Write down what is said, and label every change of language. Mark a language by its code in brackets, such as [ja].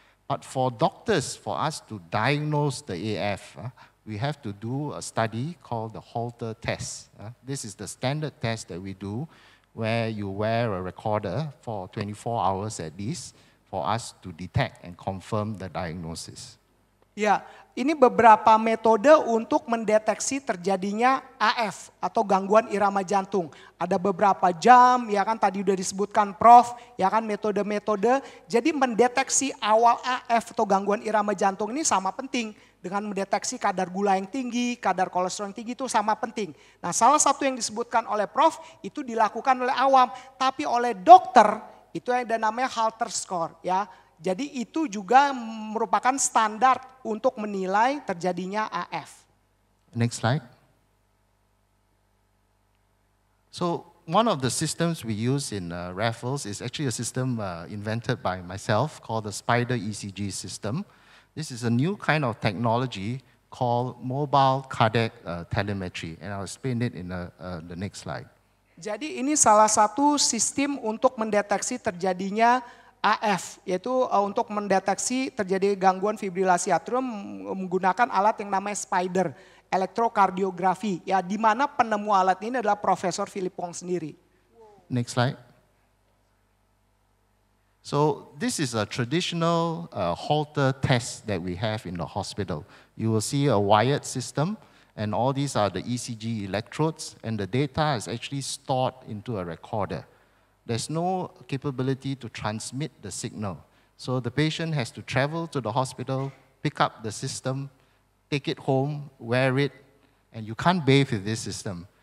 [en] But for doctors, for us to diagnose the AF, we have to do a study called the Holter test. This is the standard test that we do where you wear a recorder for 24 hours at least for us to detect and confirm the diagnosis. [id] Ya, ini beberapa metode untuk mendeteksi terjadinya AF atau gangguan irama jantung. Ada beberapa jam, ya kan tadi udah disebutkan Prof, ya kan metode-metode. Jadi mendeteksi awal AF atau gangguan irama jantung ini sama penting dengan mendeteksi kadar gula yang tinggi, kadar kolesterol yang tinggi itu sama penting. Nah, salah satu yang disebutkan oleh Prof itu dilakukan oleh awam, tapi oleh dokter itu yang ada namanya Holter score, ya. Jadi itu juga merupakan standar untuk menilai terjadinya AF. [en] Next slide. So one of the systems we use in Raffles is actually a system invented by myself called the Spider ECG system. This is a new kind of technology called mobile cardiac telemetry, and I'll explain it in the next slide. [id] Jadi ini salah satu sistem untuk mendeteksi terjadinya AF, yaitu untuk mendeteksi terjadi gangguan fibrilasi atrium menggunakan alat yang namanya Spider, elektrokardiografi. Ya, di mana penemu alat ini adalah Profesor Philip Wong sendiri. [en] Next slide. So this is a traditional Holter test that we have in the hospital. You will see a wired system, and all these are the ECG electrodes, and the data is actually stored into a recorder. there's no capability to transmit the signal. So the patient has to travel to the hospital, pick up the system, take it home, wear it, and you can't bathe with this system.